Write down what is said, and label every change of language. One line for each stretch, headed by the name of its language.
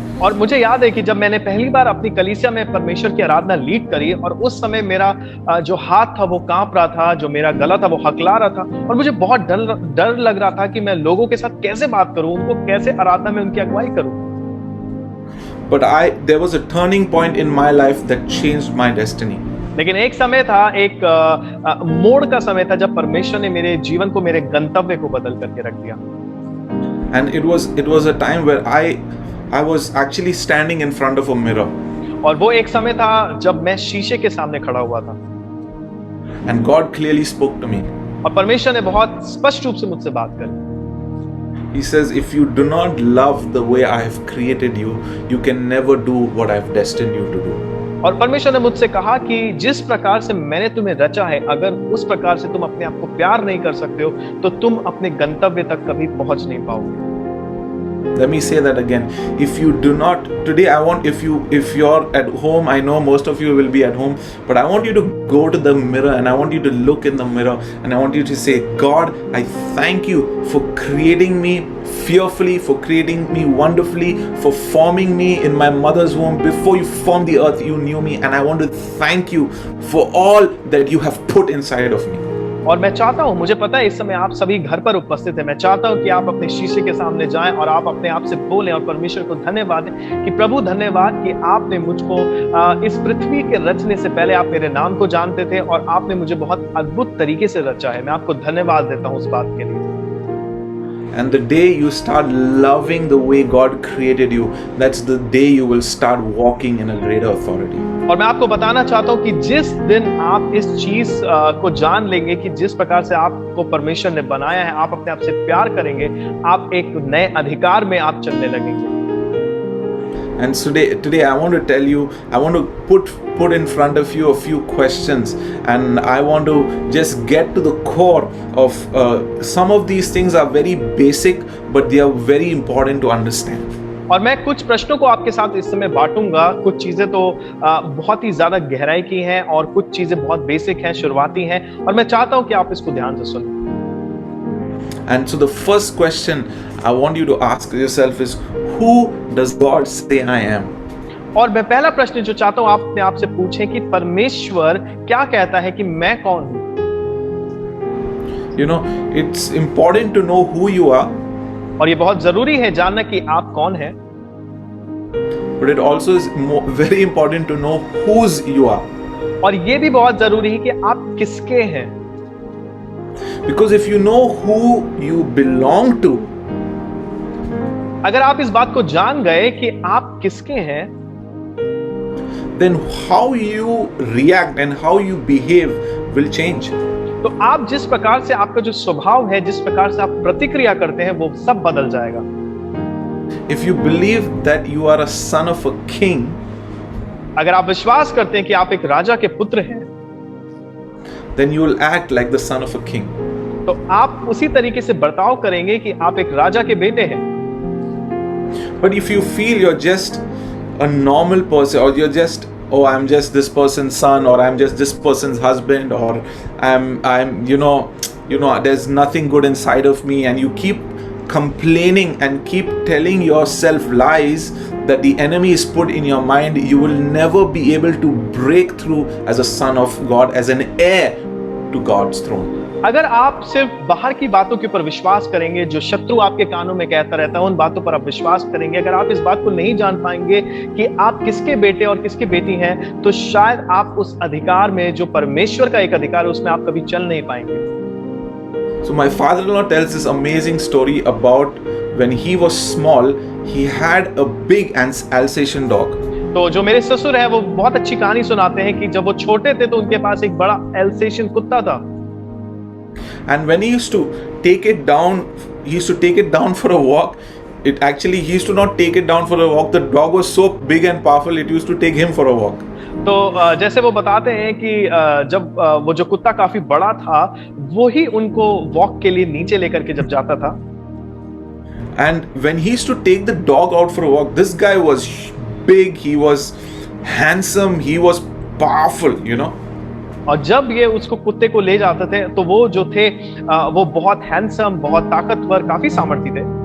Hindi: और मुझे याद है कि जब मैंने पहली बार अपनी कलीसिया में परमेश्वर की आराधना लीड करी, और उस समय मेरा जो हाथ था वो कांप रहा था, जो मेरा गला था वो हकला रहा था, और मुझे बहुत डर लग रहा था कि मैं लोगों के साथ कैसे बात करूं, उनको कैसे आराधना में उनकी अगुवाई करूं।
English: But there was a turning point in my life that changed my destiny.
Hindi: लेकिन एक समय था, एक मोड़ का समय था जब परमेश्वर ने मेरे जीवन को, मेरे गंतव्य को बदल करके रख दिया।
English: And it was a time where I was actually standing in front of a mirror.
Hindi: और वो एक समय था जब मैं शीशे के सामने खड़ा हुआ था।
English: And God clearly spoke to me.
Hindi: और परमेश्वर ने बहुत स्पष्ट रूप से मुझसे बात करी।
English: He says, if you do not love the way I have created you, you can never do what I have destined you to do.
Hindi: और परमेश्वर ने मुझसे कहा कि जिस प्रकार से मैंने तुम्हें रचा है, अगर उस प्रकार से तुम अपने आप को प्यार नहीं कर सकते हो, तो तुम अपने गंतव्य तक कभी पहुंच नहीं पाओगे।
English: Let me say that again. If you do not, today I want, if you're at home, I know most of you will be at home, but I want you to go to the mirror and I want you to look in the mirror and I want you to say, God, I thank you for creating me fearfully, for creating me wonderfully, for forming me in my mother's womb. Before you formed the earth, you knew me, and I want to thank you for all that you have put inside of me.
Hindi: और मैं चाहता हूं, मुझे पता है इस समय आप सभी घर पर उपस्थित हैं, मैं चाहता हूं कि आप अपने शीशे के सामने जाएं और आप अपने आप से बोलें और परमेश्वर को धन्यवाद दें कि प्रभु धन्यवाद कि आपने मुझको इस पृथ्वी के रचने से पहले आप मेरे नाम को जानते थे और आपने मुझे बहुत अद्भुत तरीके से रचा है। मैं आपको धन्यवाद देता हूं उस बात के लिए।
English: And the day you start loving the way God created you, that's the day you will start walking in a greater authority.
Hindi: और मैं आपको बताना चाहता हूं कि जिस दिन आप इस चीज को जान लेंगे कि जिस प्रकार से आपको परमेश्वर ने बनाया है, आप अपने आप से प्यार करेंगे, आप एक नए अधिकार में आप चलने लगेंगे।
English: And today I want to tell you, I want to put in front of you a few questions, and I want to just get to the core of some of these things are very basic, but they are very important to understand.
Hindi: और मैं कुछ प्रश्नों को आपके साथ इस समय बांटूंगा। कुछ चीजें तो बहुत ही ज्यादा गहराई की हैं और कुछ चीजें बहुत बेसिक हैं, शुरुआती हैं, और मैं चाहता हूं कि आप इसको ध्यान से सुनें।
English: And so the first question I want you to ask yourself is, who does God say I am?
Hindi: और मैं पहला प्रश्न जो चाहता हूं आप अपने आप से पूछें कि परमेश्वर क्या कहता है कि मैं कौन हूं।
English: You know, it's important to know who you are.
Hindi: और ये बहुत जरूरी है जानना कि आप कौन हैं।
English: But it also is very important to know whose you are.
Hindi: और ये भी बहुत जरूरी है कि आप किसके हैं।
English: Because if you know who you belong to,
Hindi: अगर आप इस बात को जान गए कि आप किसके हैं,
English: then how you react and how you behave will change.
Hindi: तो आप जिस प्रकार से आपका जो स्वभाव है, जिस प्रकार से आप प्रतिक्रिया करते हैं, वो सब बदल जाएगा।
English: If you believe that you are a son of a king,
Hindi: अगर आप विश्वास करते हैं कि आप एक राजा के पुत्र हैं,
English: then you will act like the son of a king.
Hindi: तो आप उसी तरीके से बर्ताव करेंगे कि आप एक राजा के बेटे हैं।
English: But if you feel you're just a normal person, or you're just, oh, I'm just this person's son, or I'm just this person's husband, or I'm you know there's nothing good inside of me, and you keep complaining and keep telling yourself lies that the enemy is put in your mind, you will never be able to break through as a son of God, as an heir to God's throne.
Hindi: अगर आप सिर्फ बाहर की बातों के ऊपर विश्वास करेंगे, जो शत्रु आपके कानों में कहता रहता है, उन बातों पर आप विश्वास करेंगे, अगर आप इस बात को नहीं जान पाएंगे कि आप किसके बेटे और किसकी बेटी हैं, तो शायद आप उस अधिकार में, जो परमेश्वर का एक अधिकार है, उसमें आप कभी चल नहीं पाएंगे।
English: So my father-in-law tells this amazing story about when he was small, he had a big Alsatian dog.
Hindi: तो जो मेरे ससुर है वो बहुत अच्छी कहानी सुनाते हैं कि जब वो छोटे थे तो उनके पास एक बड़ा एल्सेशियन कुत्ता था।
English: And when he used to take it down for a walk. He used to not take it down for a walk. The dog was so big and powerful, it used to take him for a walk.
Hindi: तो जैसे वो बताते हैं कि जब वो जो कुत्ता काफी बड़ा था, वो ही उनको वॉक के लिए नीचे लेकर के जब जाता था,
English: And when he used to take the dog out for a walk, this guy was big, he was handsome, he was powerful, you know.
Hindi: और जब ये उसको कुत्ते को ले जाते थे तो वो जो थे वो बहुत हैंडसम, बहुत ताकतवर, काफी सामर्थी थे.